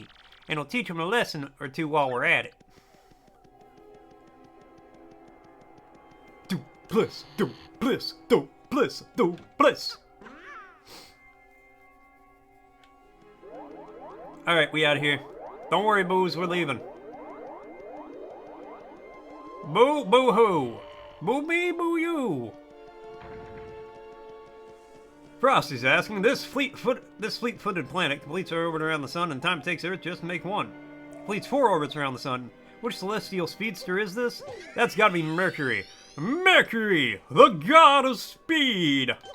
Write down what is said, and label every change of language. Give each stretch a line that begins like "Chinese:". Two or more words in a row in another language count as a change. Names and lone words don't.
English: And we'll teach him a lesson or two while we're at it. Dupless, dupless, dupless, dupless. Alright, we out of here. Don't worry, boos, we're leaving. Boo, boo-hoo. Boo me, boo you. Frosty's asking, this fleet-footed planet completes our orbit around the sun, and time it takes Earth just to make one. Completes 4 orbits around the sun. Which celestial speedster is this? That's gotta be Mercury. Mercury, the god of speed!